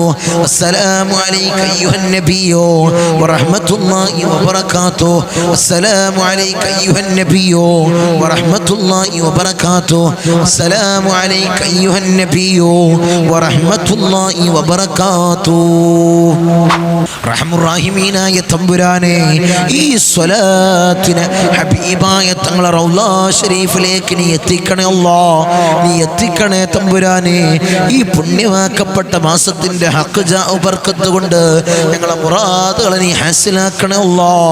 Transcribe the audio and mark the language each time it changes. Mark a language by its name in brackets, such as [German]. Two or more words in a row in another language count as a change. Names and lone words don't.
[Arabic] السلام عليك أيها النبي ورحمة الله وبركاته. السلام عليك أيها النبي ورحمة الله وبركاته. السلام عليك أيها النبي ورحمة الله وبركاته. رحم الراحمين [Malayalam] ആയ തമ്പുരാനെ, ഈ സ്വലാത്തിനെ ഹബീബായ തങ്ങളെ റൗള ശരീഫിലേക്ക് നീ എത്തിക്കണേ അല്ലാ, നീ എത്തിക്കണേ തമ്പുരാനെ. ഈ പുണ്യമാക്കപ്പെട്ട മാസത്തിന്റെ ഹഖ് ജാ ബർക്കത്ത് കൊണ്ട് ഞങ്ങളെ മുറാദുകളെ നീ ഹാസിലാക്കണേ അല്ലാ.